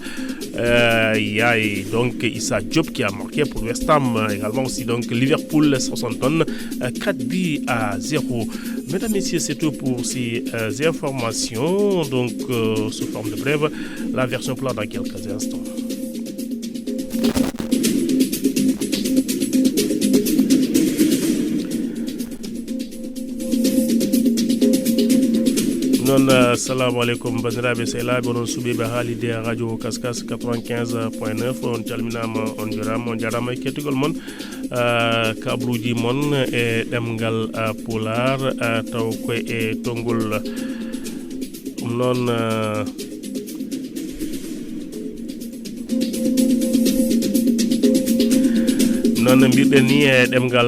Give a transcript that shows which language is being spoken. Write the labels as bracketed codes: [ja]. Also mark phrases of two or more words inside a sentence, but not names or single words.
[fr] Il y a donc Issa Diop qui a marqué pour West Ham, également aussi donc Liverpool Southampton 4-0. Mesdames, Messieurs, c'est tout pour ces informations. Donc sous forme de brève, la version plat dans quelques instants. [ff] Non, [ar] السلام عليكم [ff] bandiraɓe sehlaɓe onon suɓiɓe haalide radio Kaskas 95.9 on calminama on jarama e kettugol moon kabruji moon e ɗemgal pular taw koye e tongol noon non mbirɗen ni e ɗemgal